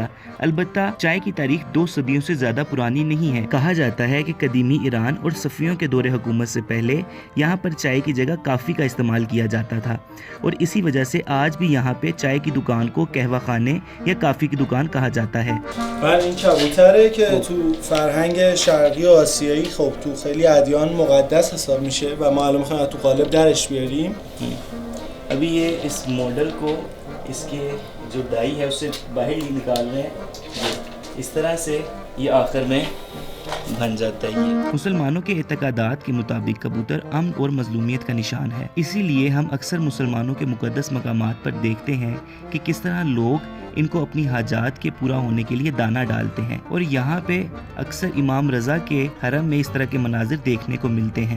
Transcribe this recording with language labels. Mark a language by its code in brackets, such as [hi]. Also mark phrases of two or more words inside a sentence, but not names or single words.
[ur] البتہ چائے کی تاریخ 2 صدیوں سے زیادہ پرانی نہیں ہے۔ کہا جاتا ہے کہ قدیمی ایران اور صفویوں کے دور حکومت سے پہلے یہاں پر چائے کی جگہ کافی کا استعمال کیا جاتا تھا، اور اسی وجہ سے آج بھی یہاں پہ چائے کی دکان کو قہوہ خانے یا کافی کی دکان کہا جاتا ہے۔ [fa] این کبوتره که تو فرهنگ شرقی و آسیایی خب تو خیلی ادیان مقدس حساب میشه و ما الان میخوایم تو قالب درش بیاریم۔ [ur] ابھی یہ اس ماڈل کو اس کے جو ڈائی ہے اسے باہر ہی نکال رہے ہیں، اس طرح سے یہ آخر میں بن جاتا ہے۔ یہ مسلمانوں کے اعتقادات کے مطابق کبوتر امن اور مظلومیت کا نشان ہے، اسی لیے ہم اکثر مسلمانوں کے مقدس مقامات پر دیکھتے ہیں کہ کس طرح لوگ ان کو اپنی حاجات کے پورا ہونے کے لیے دانہ ڈالتے ہیں، اور یہاں پہ اکثر امام رضا کے حرم میں اس طرح کے مناظر دیکھنے کو ملتے ہیں۔